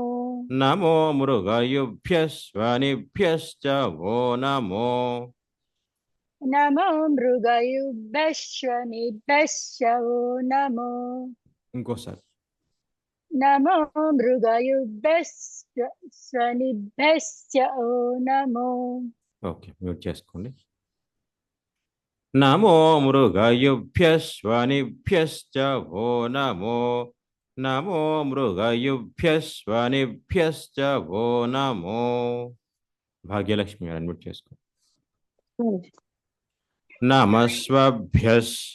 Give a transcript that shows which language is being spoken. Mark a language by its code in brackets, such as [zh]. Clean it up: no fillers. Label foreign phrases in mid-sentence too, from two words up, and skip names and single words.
[sa] नमो मृगयुभ्यश्वनिभ्यश्च वो नमो नमो मृगयुभ्यश्च शनिभ्यश्च ओ नमो [te] ఇంకోసారి [sa] नमो मृगयुभ्यश्च शनिभ्यश्च ओ नमो [te] ఓకే మ్యూట్ చేసుకోండి [sa] నమో మృగయుభ్యశ్వనిభ్యశ్చ वो నమో నమో మృగయుభ్యశ్వనిభ్యశ్చ वो నమో [te] భాగ్యలక్ష్మి గారు అన్మ్యూట్ చేసుకోండి [sa] నమస్వభ్యస్